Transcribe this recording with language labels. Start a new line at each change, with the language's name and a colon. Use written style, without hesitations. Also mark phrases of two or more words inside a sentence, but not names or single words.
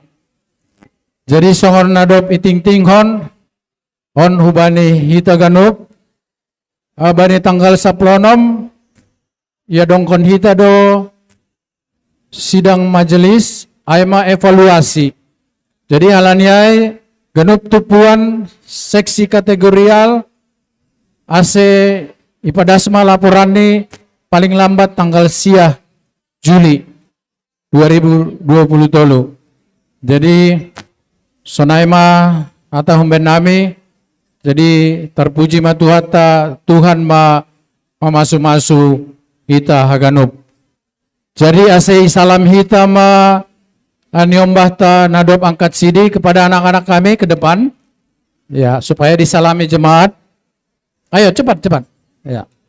Batak Simalungun: Jadi songon nadop iting tinghon on hubani hita ganup bani tanggal 10 ya dongkon hita do sidang majelis aima evaluasi. Jadi halaniai ganup tupuan seksi kategorial ase ipadasma laporan ni paling lambat tanggal siah Juli 2020 tolu. Jadi sonaima ata humben nami. Jadi terpuji matuhata Tuhan mamasu-masu hita haganup. Jadi ase salam hita ma aniombahta nadop angkat CD
Indonesian: kepada anak-anak kami ke depan. Ya, supaya disalami jemaat. Ayo cepat. Ya.